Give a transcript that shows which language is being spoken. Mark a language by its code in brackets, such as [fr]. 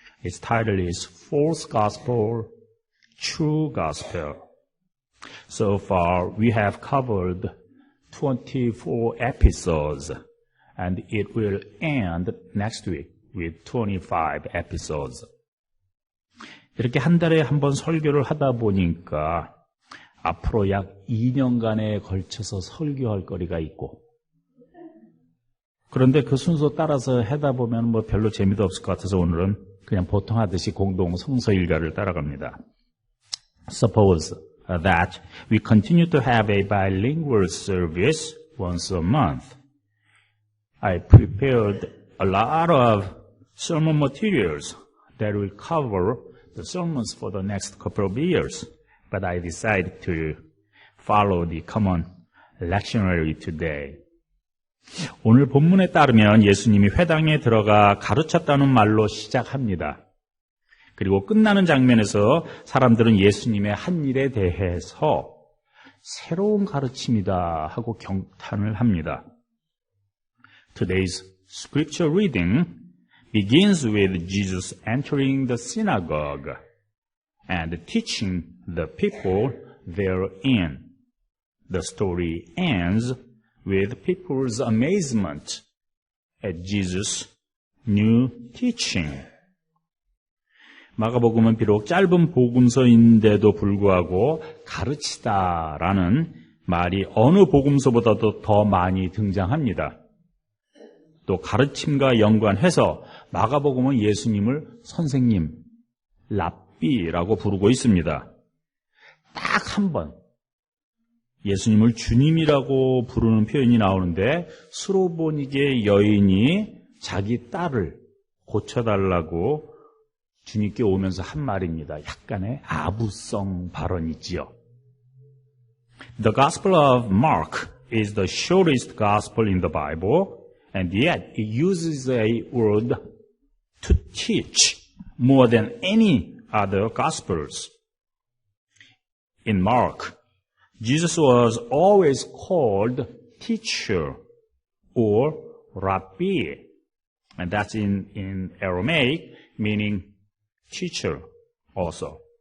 [en] Its title is False Gospel, True Gospel. So far, we have covered 24 episodes, and it will end next week with 25 episodes. [ko] 이렇게 한 달에 한 번 설교를 하다 보니까 앞으로 약 2년간에 걸쳐서 설교할 거리가 있고, 그런데 그 순서 따라서 하다 보면 별로 재미도 없을 것 같아서 오늘은 그냥 보통 하듯이 공동 성서 일가를 따라갑니다. [en] Suppose that we continue to have a bilingual service once a month. I prepared a lot of sermon materials that will cover the sermons for the next couple of years, but I decided to follow the common lectionary today. [ko] 오늘 본문에 따르면 예수님이 회당에 들어가 가르쳤다는 말로 시작합니다. 그리고 끝나는 장면에서 사람들은 예수님의 한 일에 대해서 새로운 가르침이다 하고 경탄을 합니다. [en] Today's scripture reading begins with Jesus entering the synagogue and teaching the people therein. The story ends with people's amazement at Jesus' new teaching. [ko] 마가복음은 비록 짧은 복음서인데도 불구하고 가르치다라는 말이 어느 복음서보다도 더 많이 등장합니다. 또 가르침과 연관해서 마가복음은 예수님을 선생님, 랍비라고 부르고 있습니다. 딱 한 번 예수님을 주님이라고 부르는 표현이 나오는데 수로보니게 여인이 자기 딸을 고쳐달라고 주님께 오면서 한 말입니다. 약간의 아부성 발언이지요. [en] The Gospel of Mark is the shortest Gospel in the Bible, and yet it uses a word to teach more than any other Gospels. In Mark, Jesus was always called teacher or rabbi, and that's in Aramaic, meaning teacher also.